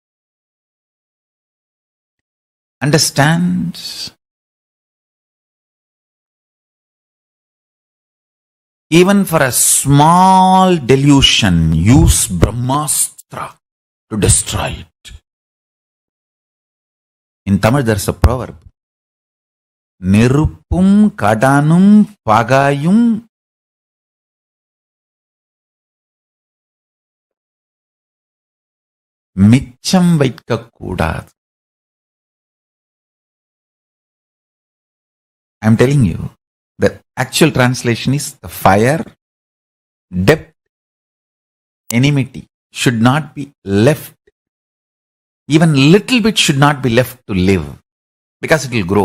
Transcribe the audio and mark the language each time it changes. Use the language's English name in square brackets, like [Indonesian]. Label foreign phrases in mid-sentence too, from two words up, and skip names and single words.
[English] Understand? Even for a small delusion, use Brahmastra to destroy it. In Tamil there is a proverb. [Tamil] நெருப்பும் கடனும் பகையும் மிச்சம் வைக்கக்கூடாது. [English] I am telling you, the actual translation is the fire, depth, enmity should not be left. Even little bit should not be left to live because it will grow.